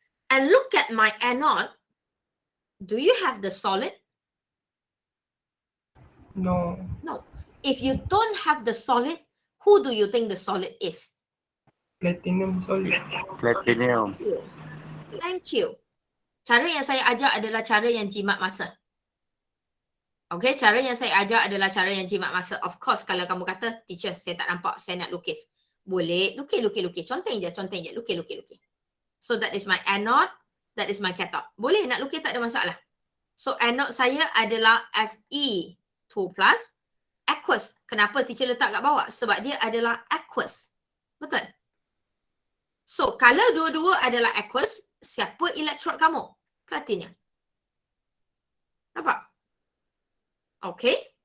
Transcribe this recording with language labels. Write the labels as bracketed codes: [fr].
[en] And look at my anode. Do you have the solid? No. No. If you don't have the solid, who do you think the solid is? Platinum solid. Platinum. Thank you. [ms] Cara yang saya ajar adalah cara yang jimat masa. Okay, cara yang saya ajar adalah cara yang jimat masa. [en] Of course, [ms] kalau kamu kata, teacher, saya tak nampak, saya nak lukis. Boleh, lukis. Conteng je, lukis. [en] So, that is my anode, that is my cathode. [ms] Boleh, nak lukis tak ada masalah. So, anode saya adalah Fe2+, aqueous. Kenapa teacher letak kat bawah? Sebab dia adalah aqueous. Betul? So, kalau dua-dua adalah aqueous, siapa elektrod kamu? Platinum. Nampak? Okay.